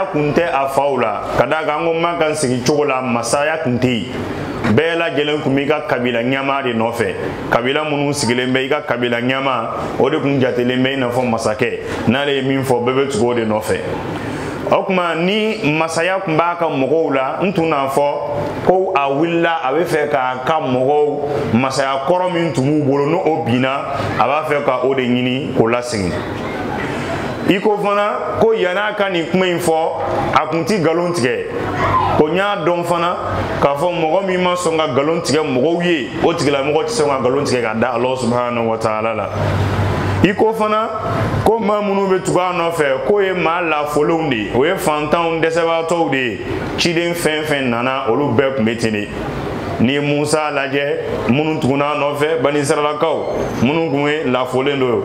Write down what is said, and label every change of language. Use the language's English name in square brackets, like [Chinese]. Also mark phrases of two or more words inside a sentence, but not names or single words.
[Bambara] kun tɛ a faw la ka d'a kan an ko man kan sigi cogo la masaya kun tɛ yen bɛɛ lajɛlen kun b'i ka kabila ɲɛmaa de nɔfɛ kabila minnu sigilen bɛ i ka kabila ɲɛmaa o de kun jatelen bɛ i n'a fɔ masakɛ n'ale ye min fɔ bɛɛ bɛ tugu o de nɔfɛ o tuma ni masaya kun b'a ka mɔgɔw la n tun n'a fɔ ko a wulila a bɛ fɛ k'a ka mɔgɔw masaya kɔrɔ min tun b'u bolo n'o binna a b'a fɛ ka o de ɲini k'o lasegin i ko fana ko yan'a ka nin kuma in fɔ a kun ti nkalon tigɛ ko n y'a dɔn fana k'a fɔ mɔgɔ min ma sɔn ka nkalon tigɛ mɔgɔw ye o tigilamɔgɔ tɛ sɔn ka nkalon tigɛ ka da [Arabic] الله سبحانه وتعالى [Bambara] la i ko fana ko maa minnu bɛ tugu a nɔfɛ k'o ye maa lafolenw de ye o ye fantanw dɛsɛbaatɔw de ye ciden fɛn fɛn nana olu bɛɛ tun bɛ ten de ni ye Musa lajɛ minnu tuguna nɔfɛ Bani Israilakaw minnu kun ye lafolen do